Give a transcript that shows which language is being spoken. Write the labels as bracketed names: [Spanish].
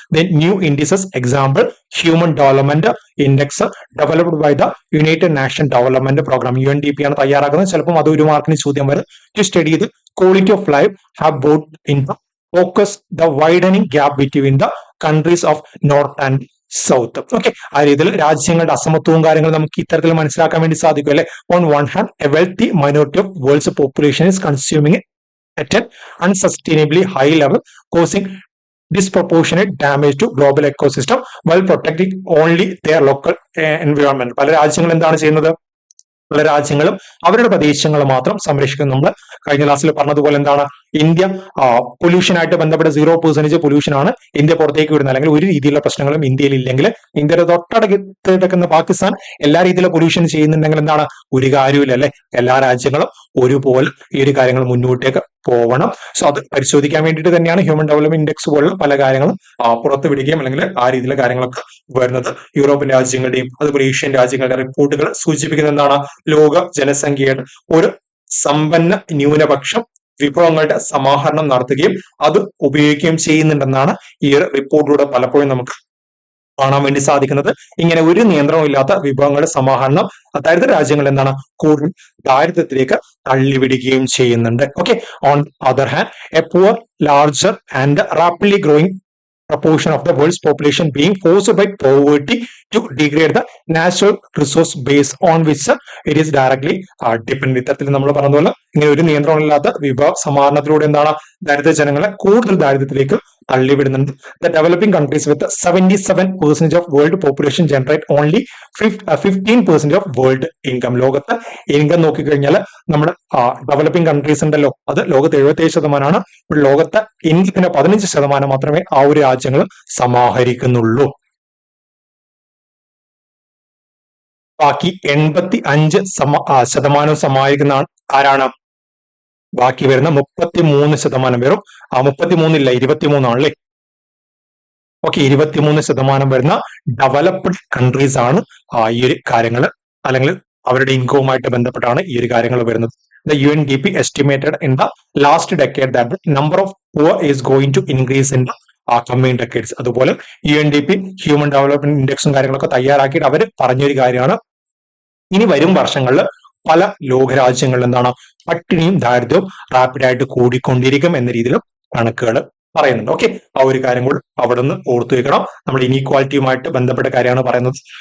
[English] then new indices example human development index developed by the United Nation development programme UNDP [Malayalam] ആണ് തയ്യാറാക്കുന്നത്. ചിലപ്പോൾ അത് ഒരു മാർക്കിന് ചോദ്യം വരും. [English] To study the quality of life have brought in the focus the widening gap between the countries of north and south. [Malayalam] Okay, ആ രീതിയിൽ രാജ്യങ്ങളുടെ അസമത്വവും കാര്യങ്ങളും നമുക്ക് ഇത്തരത്തിൽ മനസ്സിലാക്കാൻ വേണ്ടി സാധിക്കും അല്ലെ. [English] On one hand a wealthy minority of world's population is consuming at an unsustainably high level, causing disproportionate damage to global ecosystem while protecting only their local environment. [Malayalam] പല രാജ്യങ്ങളും എന്താണ് ചെയ്യുന്നത്, പല രാജ്യങ്ങളും അവരുടെ പ്രദേശങ്ങൾ മാത്രം സംരക്ഷിക്കുന്നു. നമ്മൾ കഴിഞ്ഞ ക്ലാസ്സിൽ പറഞ്ഞതുപോലെ എന്താണ് ഇന്ത്യ പൊല്യൂഷനായിട്ട് ബന്ധപ്പെട്ട 0% പൊല്യൂഷൻ ആണ് ഇന്ത്യ പുറത്തേക്ക് വിടുന്നത്, അല്ലെങ്കിൽ ഒരു രീതിയിലുള്ള പ്രശ്നങ്ങളും ഇന്ത്യയിൽ ഇല്ലെങ്കിൽ ഇന്ത്യയുടെ തൊട്ടടുത്ത് കിടക്കുന്ന പാകിസ്ഥാൻ എല്ലാ രീതിയിലുള്ള പൊല്യൂഷൻ ചെയ്യുന്നുണ്ടെങ്കിൽ എന്താണ് ഒരു കാര്യമില്ല അല്ലെ. എല്ലാ രാജ്യങ്ങളും ഒരുപോലെ ഈ ഒരു കാര്യങ്ങൾ മുന്നോട്ടേക്ക് പോകണം. സോ അത് പരിശോധിക്കാൻ വേണ്ടിയിട്ട് തന്നെയാണ് ഹ്യൂമൻ ഡെവലപ്മെന്റ് ഇൻഡെക്സ് പോലുള്ള പല കാര്യങ്ങളും പുറത്തു വിടുകയും അല്ലെങ്കിൽ ആ രീതിയിലുള്ള കാര്യങ്ങളൊക്കെ വരുന്നത്. യൂറോപ്യൻ രാജ്യങ്ങളുടെയും അതുപോലെ ഏഷ്യൻ രാജ്യങ്ങളുടെ റിപ്പോർട്ടുകൾ സൂചിപ്പിക്കുന്ന എന്താണ് ലോക ജനസംഖ്യയുടെ ഒരു സമ്പന്ന ന്യൂനപക്ഷം വിഭവങ്ങളുടെ സമാഹരണം നടത്തുകയും അത് ഉപയോഗിക്കുകയും ചെയ്യുന്നുണ്ടെന്നാണ് ഈ ഒരു റിപ്പോർട്ടിലൂടെ പലപ്പോഴും നമുക്ക് കാണാൻ വേണ്ടി സാധിക്കുന്നത്. ഇങ്ങനെ ഒരു നിയന്ത്രണവും ഇല്ലാത്ത വിഭവങ്ങളുടെ സമാഹരണം ദരിദ്ര രാജ്യങ്ങൾ എന്താണ് കൂടുതൽ ദാരിദ്ര്യത്തിലേക്ക് തള്ളിവിടുകയും ചെയ്യുന്നുണ്ട്. [English] Okay, on other hand a poor larger and rapidly growing proportion of the world's population being forced by poverty to degrade the natural resource base on which it is directly dependent. [Malayalam] ഇത്തരത്തിൽ നമ്മൾ പറഞ്ഞതുപോലെ ഇങ്ങനെ ഒരു നിയന്ത്രണമില്ലാത്ത വിഭവ സമാഹരണത്തിലൂടെ എന്താണ് ദരിദ്ര ജനങ്ങളെ കൂടുതൽ ദാരിദ്ര്യത്തിലേക്ക് തള്ളിവിടുന്നുണ്ട്. [English] The developing countries with 77% of world population generate only 15% of world income. [Malayalam] ലോകത്തെ ഇൻകം നോക്കിക്കഴിഞ്ഞാൽ നമ്മുടെ ഡെവലപ്പിംഗ് കൺട്രീസ് ഉണ്ടല്ലോ, അത് ലോകത്ത് 77%. ലോകത്തെ ഇൻകത്തിന്റെ 15% മാത്രമേ ആ ഒരു രാജ്യങ്ങൾ സമാഹരിക്കുന്നുള്ളൂ. ബാക്കി 85% സമാഹരിക്കുന്ന ആരാണ്? ബാക്കി വരുന്ന 33% പേരും 33 23 ആണല്ലേ. ഓക്കെ, 23% വരുന്ന ഡെവലപ്ഡ് കൺട്രീസ് ആണ് ഈ ഒരു കാര്യങ്ങൾ അല്ലെങ്കിൽ അവരുടെ ഇൻകവുമായിട്ട് ബന്ധപ്പെട്ടാണ് ഈ ഒരു കാര്യങ്ങൾ വരുന്നത്. [English] The UNDP estimated in the last decade that the number of poor is going to increase in the coming decades. [Malayalam] അതുപോലെ UNDP ഹ്യൂമൻ ഡെവലപ്മെന്റ് ഇൻഡെക്സും കാര്യങ്ങളൊക്കെ തയ്യാറാക്കിയിട്ട് അവർ പറഞ്ഞൊരു കാര്യമാണ്, ഇനി വരും വർഷങ്ങളിൽ പല ലോകരാജ്യങ്ങളിൽ എന്താണ് പട്ടിണിയും ദാരിദ്ര്യവും റാപ്പിഡായിട്ട് കൂടിക്കൊണ്ടിരിക്കും എന്ന രീതിയിലും കണക്കുകൾ പറയുന്നുണ്ട്. ഓക്കെ, ആ ഒരു കാര്യം കൂടി അവിടെ നിന്ന് ഓർത്തു വെക്കണം. നമ്മൾ ഇനീക്വാലിറ്റിയുമായിട്ട് ബന്ധപ്പെട്ട കാര്യമാണ് പറയുന്നത്.